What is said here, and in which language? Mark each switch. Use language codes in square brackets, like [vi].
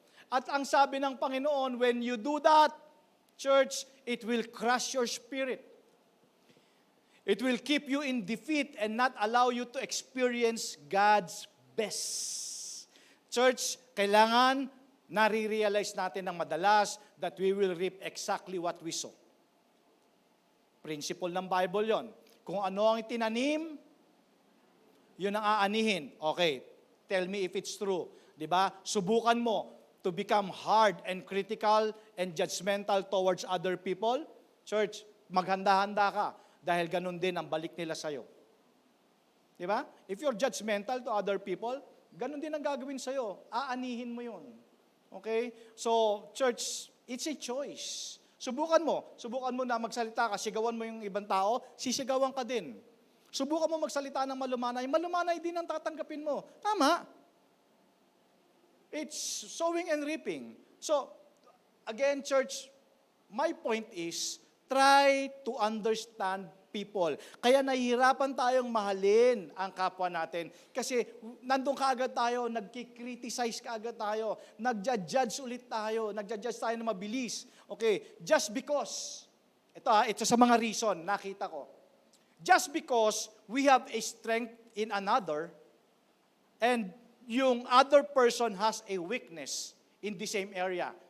[tl] At ang sabi ng Panginoon, [en] when you do that, church, it will crush your spirit. It will keep you in defeat and not allow you to experience God's best. Church, [tl] kailangan nare-realize natin ng madalas [en] that we will reap exactly what we sow. [tl] Principle ng Bible yon. Kung ano ang itinanim, yun ang aanihin. [en] Okay, tell me if it's true. Diba? [tl] Subukan mo [en] to become hard and critical and judgmental towards other people. [tl] Church, maghanda-handa ka dahil ganun din ang balik nila sa'yo. Diba? [en] If you're judgmental to other people, [tl] ganun din ang gagawin sa'yo. Aanihin mo yun. Okay? [en] So, church, it's a choice. [tl] Subukan mo na magsalita ka, sigawan mo yung ibang tao, sisigawan ka din. Subukan mo magsalita ng malumanay din ang tatanggapin mo. [en] Tama. It's sowing and reaping. So, again, church, my point is, try to understand people. [tl] Kaya nahihirapan tayong mahalin ang kapwa natin. Kasi nandun kaagad tayo, nagkikriticize kaagad tayo, nagja-judge ulit tayo, nagja-judge tayo na mabilis. Okay, just because, ito sa mga reason, nakita ko. [en] Just because we have a strength in another, and yung other person has a weakness in the same area.